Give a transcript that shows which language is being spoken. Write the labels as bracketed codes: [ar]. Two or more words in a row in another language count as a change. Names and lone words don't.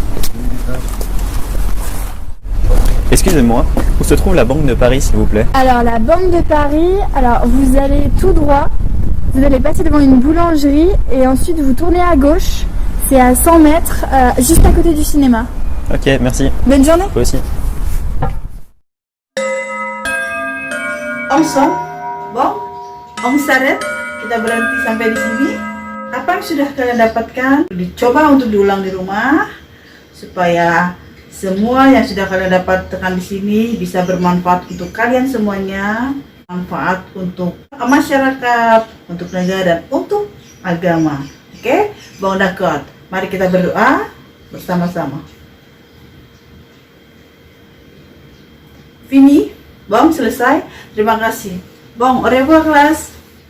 [fr] Excusez-moi, où se trouve la Banque de Paris, s'il vous plaît? Alors, la Banque de Paris, alors vous allez tout droit. Vous allez passer devant une boulangerie et ensuite vous tournez à gauche. C'est à 100 mètres, juste à côté du cinéma. Ok, merci. Bonne journée. Vous aussi. [id] Omsong, Bong, Om Saret, kita berhenti sampai di sini. Apa yang sudah kalian dapatkan? Dicoba untuk diulang di rumah supaya semua yang sudah kalian dapatkan di sini bisa bermanfaat untuk kalian semuanya, manfaat untuk masyarakat, untuk negara dan untuk agama. Oke, Bong Dakot. Mari kita berdoa bersama-sama. Fini, Bong selesai. Terima kasih. [fr] Bong, au revoir kelas.